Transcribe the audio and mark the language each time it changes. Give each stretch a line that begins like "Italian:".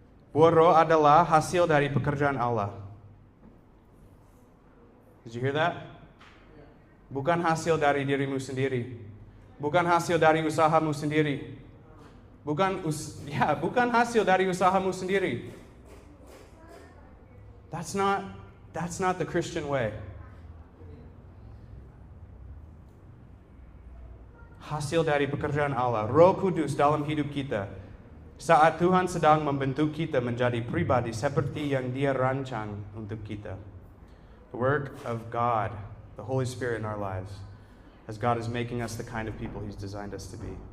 Indonesian: Buoro adalah hasil dari pekerjaan Allah.
English: Did you hear that?
Indonesian: Bukan hasil dari dirimu sendiri. Bukan hasil dari usahamu sendiri. Bukan hasil dari usahamu sendiri.
English: That's not the Christian way.
Indonesian: Hasil dari pekerjaan Allah, Roh Kudus dalam hidup kita. Saat Tuhan sedang membentuk kita menjadi pribadi seperti yang Dia rancang untuk kita.
English: The work of God, the Holy Spirit in our lives, as God is making us the kind of people He's designed us to be.